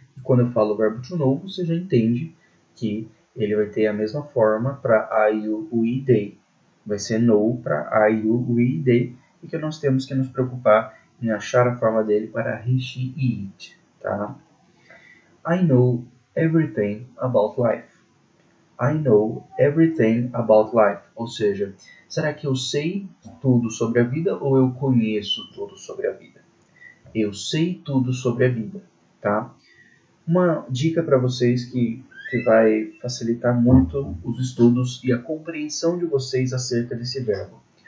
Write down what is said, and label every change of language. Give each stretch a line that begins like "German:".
Portuguese: E quando eu falo verbo to know, você já entende que ele vai ter a mesma forma para I, you, we, they. Vai ser know para I, you, we, they. e que nós temos que nos preocupar em achar a forma dele para he, she e it. Tá?
English: I know everything about life. I know everything about life.
Portuguese: Ou seja, será que eu sei tudo sobre a vida ou eu conheço tudo sobre a vida? Eu sei tudo sobre a vida, tá? Uma dica para vocês que vai facilitar muito os estudos e a compreensão de vocês acerca desse verbo.